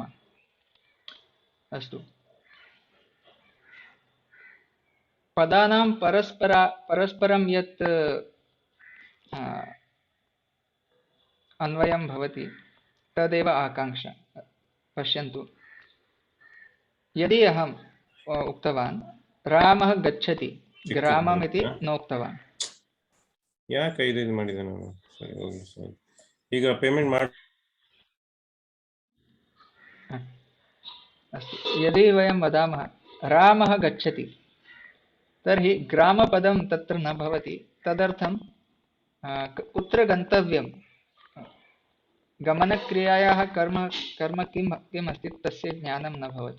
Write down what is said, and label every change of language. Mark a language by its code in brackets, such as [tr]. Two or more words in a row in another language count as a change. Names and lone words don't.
[sa] अस्तु, पदानां परस्परं यत् अन्वयं भवति तदेव आकांक्षा। पश्यन्तु, यदि अहम् उक्तवान् रामः गच्छति, ग्रामम् इति नोक्तवान्। [kn] ಯಾಕೆ ಇದು ಮಾಡಿದೆ ನಾನು? ಸರಿ, ಹೋಗಿ ಸರಿ. ಈಗ ಪೇಮೆಂಟ್ ಮಾಡಿ. [sa] अस्तु, यदि वयं वदामः रामः गच्छति, तर्हि ग्रामपदं तत्र न भवति। तदर्थं कुत्र गन्तव्यं, गमनक्रियायाः कर्म किम् अस्ति तस्य ज्ञानं न भवति।